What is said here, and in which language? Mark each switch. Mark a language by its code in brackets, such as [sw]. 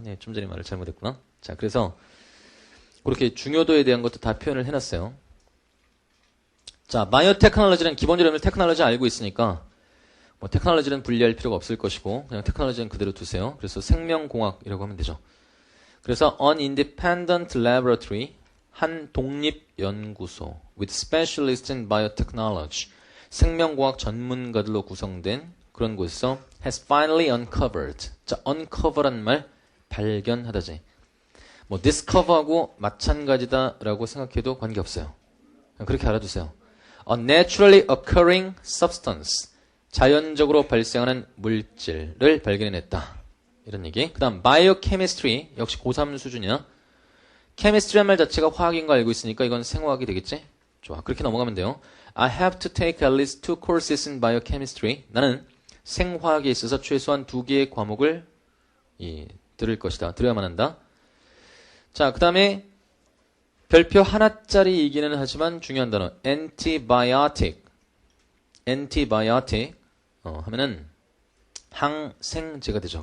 [ko] 네, 좀 전에 말을 잘못했구나. 자, 그래서 그렇게 중요도에 대한 것도 다 표현을 해놨어요. 자, 바이오테크놀로지는 기본적으로 테크놀로지 알고 있으니까 뭐 테크놀로지는 분리할 필요가 없을 것이고 그냥 테크놀로지는 그대로 두세요. 그래서 생명공학이라고 하면 되죠. [en] 그래서 an independent laboratory, [ko] 한 독립연구소 [en] with specialists in biotechnology, [ko] 생명공학 전문가들로 구성된 그런 곳에서 [en] has finally uncovered. [ko] 자, uncover란 말 발견하다지. 뭐 discover하고 마찬가지다라고 생각해도 관계없어요. 그렇게 알아두세요. [en] A naturally occurring substance, [ko] 자연적으로 발생하는 물질을 발견해냈다. 이런 얘기. 그 다음 biochemistry, 역시 고3 수준이야. chemistry란 말 자체가 화학인 거 알고 있으니까 이건 생화학이 되겠지? 좋아, 그렇게 넘어가면 돼요. [en] I have to take at least 2 courses in biochemistry. [ko] 나는 생화학에 있어서 최소한 2개의 과목을 들을 것이다. 들어야만 한다. 자, 그 다음에 별표 하나짜리이기는 하지만 중요한 단어 antibiotic. antibiotic 하면은 항생제가 되죠.